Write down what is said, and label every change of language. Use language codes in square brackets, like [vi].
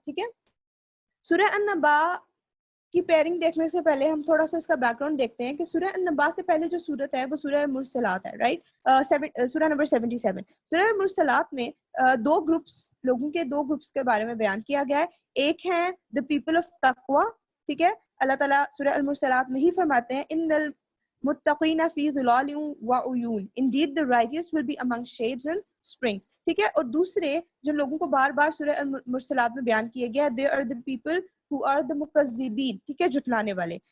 [ur] ٹھیک ہے، سورہ النبا کی پیئرنگ دیکھنے سے پہلے ہم تھوڑا سا اس کا بیک گراؤنڈ دیکھتے ہیں کہ سورہ النبا سے پہلے جو سورت ہے وہ سورہ المرسلات ہے، رائٹ، سورہ نمبر 77. سورہ المرسلات میں دو گروپس کے بارے میں بیان کیا گیا ہے. ایک ہے [en] the people of taqwa. [ur] ٹھیک ہے، اللہ تعالیٰ سورہ المرسلات میں ہی فرماتے ہیں [ar] ان المتقین فی ظلال وعیون [en] indeed the righteous will be among shades and springs. [ur] ٹھیک ہے، اور دوسرے جن لوگوں کو بار بار سورہ المرسلات میں بیان کیا گیا [en] they are the people who are the [ur] مکذبین. ٹھیک ہے، جھٹلانے والے.